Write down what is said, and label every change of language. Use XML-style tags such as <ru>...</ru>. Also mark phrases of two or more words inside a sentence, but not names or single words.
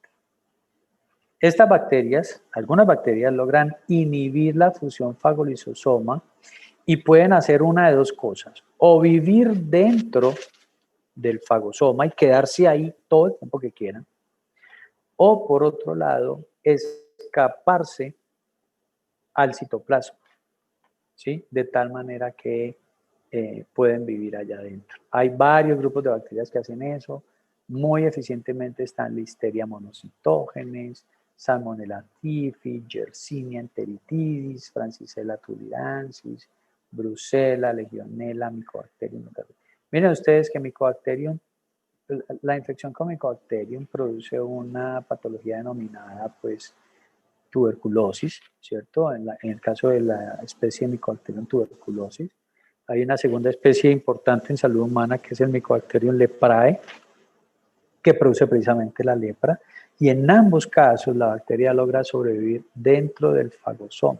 <es>Estas bacterias, algunas bacterias logran inhibir la fusión fagolisosoma y pueden hacer una de dos cosas, o vivir dentro del fagosoma y quedarse ahí todo el tiempo que quieran, o por otro lado, escaparse al citoplasma, ¿sí? De tal manera que pueden vivir allá adentro. Hay varios grupos de bacterias que hacen eso, Muy eficientemente están Listeria monocytogenes, Salmonella typhi, Yersinia enteritidis, Francisella tularensis, Brucella, Legionella, Mycobacterium. Miren ustedes que Mycobacterium, la infección con Mycobacterium produce una patología denominada pues tuberculosis, ¿cierto? En el caso de la especie Mycobacterium tuberculosis. Hay una segunda especie importante en salud humana que es el Mycobacterium leprae, que produce precisamente la lepra, y en ambos casos la bacteria logra sobrevivir dentro del fagosoma.</es>